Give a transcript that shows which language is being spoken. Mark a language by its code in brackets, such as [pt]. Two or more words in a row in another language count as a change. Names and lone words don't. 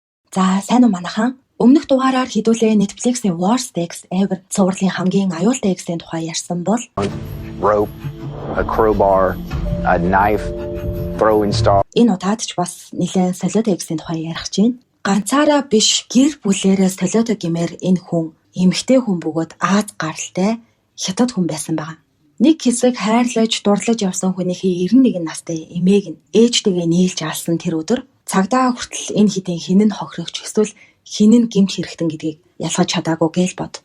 [mn] За сайн уу манайхан? Өмнөх дугаараар хэдүүлээ Netflix-ийн Worst Ex Ever цувралын хамгийн аюултай эксийн тухай ярьсан бол [en] rope, a crowbar, a knife, throwing star. [mn] Энэ удаад ч бас нэлээд солиотой эксийн тухай ярих чинь. Ганцаараа биш гэр бүлээрээ солиотой гэмээр энэ хүн эмэгтэй хүн бөгөөд Аз гаралтай хятад хүн байсан байгаа. Нэг хэсэг хайрлаж, дурлаж явсан хүнийхээ 91 настай эмээг нь ээжтэйгээ нийлж алсан тэр өдөр цагдаа хүртэл энэ хэдийн хинэн хохирогч эсвэл хинэн гэмт хэрэгтэн гэдгийг ялгаж чадаагүй гээл бод.